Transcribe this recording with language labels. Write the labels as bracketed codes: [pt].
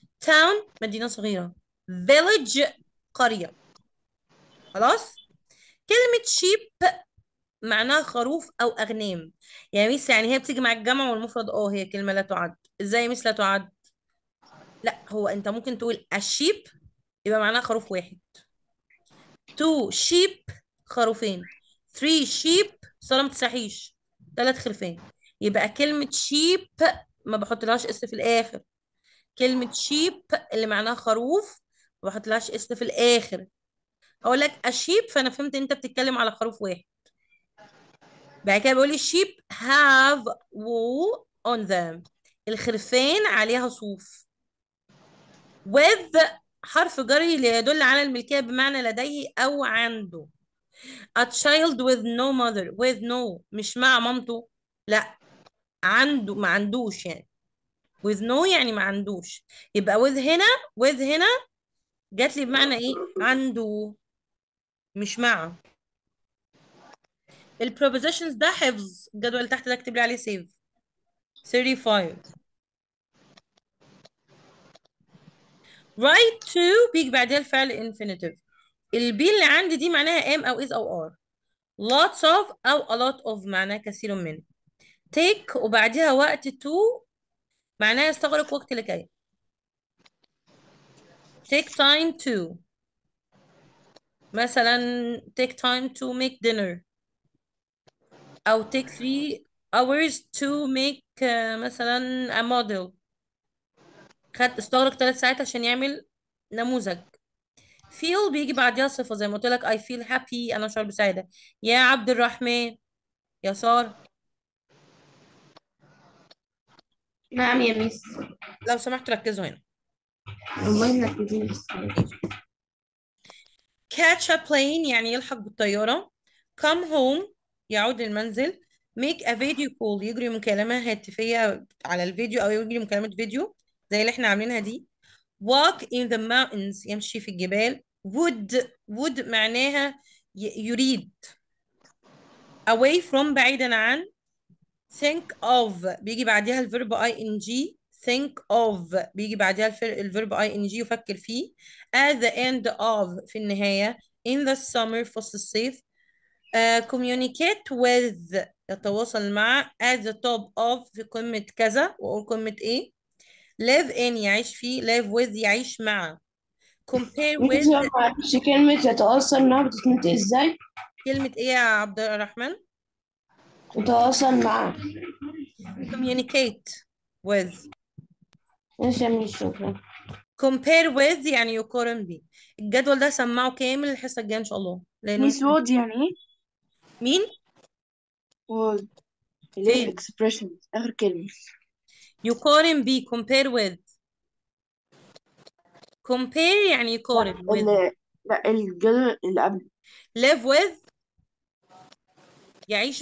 [ar] town مدينة صغيرة. village قرية. خلاص. كلمة sheep معناها خروف أو أغنام. يعني ميس يعني هي بتيجي مع الجمع والمفرد، هي كلمة لا تعد. ازاي يا ميس لا تعد؟ لا هو انت ممكن تقول الشيب يبقى معناها خروف واحد. [en] two sheep [ar] خروفين. three sheep صلاة ما تسرحيش 3 خرفان. يبقى كلمة sheep ما بحط لهاش اس في الآخر. كلمة شيب اللي معناها خروف ما بحطلهاش اس في الآخر. أقول لك أشيب فأنا فهمت أنت بتتكلم على خروف واحد. بعد كده بيقول لي [en] sheep have wool on them. [ar] الخرفان عليها صوف. with حرف جري ليدل على الملكية بمعنى لديه أو عنده. [en] a child with no mother. with no [ar] مش مع مامته، لا عنده ما عندوش يعني. [en] with no [ar] يعني ما عندوش. يبقى with هنا with هنا جات لي بمعنى ايه؟ عنده مش مع. البروبوزيشنز ده حفظ. الجدول اللي تحت ده اكتب لي عليه سيف. 35 right to بيجي بعدها الفعل infinitive. البي اللي عندي دي معناها am او is او are. lots of او a lot of معناها كثير من. take وبعدها وقت to معناها يستغرق وقت لكي. [en] take time to مثلا take time to make dinner. أو take 3 hours to make مثلا a model. [ar] استغرق 3 ساعات عشان يعمل نموذج. feel بيجي بعدها صفة زي ما قلت لك [en] I feel happy [ar] أنا أشعر بسعادة. يا عبد الرحمن، يا سارة، نعم يا ميس. لو سمحتوا ركزوا هنا. والله مركزين. [en] catch a plane [ar] يعني يلحق بالطيارة. [en] come home [ar] يعود للمنزل. [en] make a video call [ar] يجري مكالمة هاتفية على الفيديو أو يجري مكالمة فيديو زي اللي احنا عاملينها دي. [en] walk in the mountains [ar] يمشي في الجبال. would معناها يريد. away from بعيدا عن. think of بيجي بعدها الفيرب ing. think of بيجي بعدها الفيرب ing يفكر فيه. [en] at the end of [ar] في النهاية. [en] in the summer [ar] فصل الصيف. [en] communicate with [ar] يتواصل مع. [en] at the top of [ar] في قمة كذا وأقول قمة إيه. [en] live in [ar] يعيش فيه. [en] live with [ar] يعيش مع. [en] compare [ar] ميس [en] with [ar] ما اعرفش كلمة يتواصل معاه بتتنطق ازاي؟ كلمة إيه يا عبد الرحمن؟ يتواصل معاه. [en] communicate with. [ar] ماشي يا ميس، شكرا. [en] compare with [ar] يعني يقارن به. الجدول ده سمعه كامل الحصة الجاية إن شاء الله لأنه ميس وود يعني ايه؟ مين؟ وود اللي هي فين؟ [en] expressions آخر كلمة. [ar] يقارن به [en] compare with. compare يعني [ar] لا يقارن with. لا الجدول اللي قبل. live with يعيش